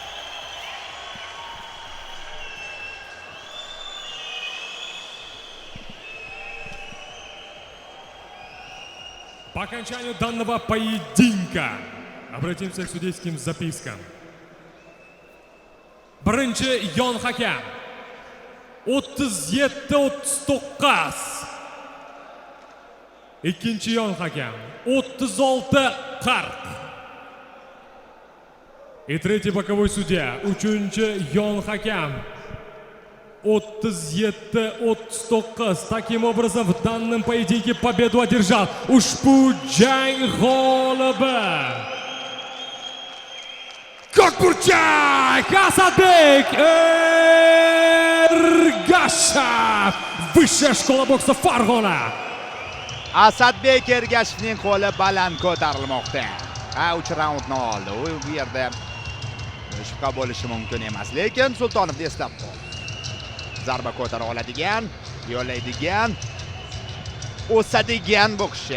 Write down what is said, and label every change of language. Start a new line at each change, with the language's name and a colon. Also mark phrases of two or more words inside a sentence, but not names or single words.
Russian: По окончанию данного поединка обратимся к судейским запискам.
Uzbek: Birinchi yon hakam 37-39. Ikkinchi yon hakam 36-40.
Russian: И третий боковой судья,
Uzbek: uchinchi yon hakam 37-39.
Russian: Таким образом, в данном поединке победу одержал
Uzbek: ushbu jang g'olibi
Russian: Kokburchak Asadbek Ergashev. Vысшая школа бокса Farg'ona.
Uzbek: Asadbek Ergashevning qo'li baland ko'tarilmoqda. 3 raundni oldi. Bu yerda shubha bo'lishi mumkin emas, lekin Sultonov eslab qoldi. Zarba ko'tara oladigan, yo'laydigan, o'sadigan bokschi.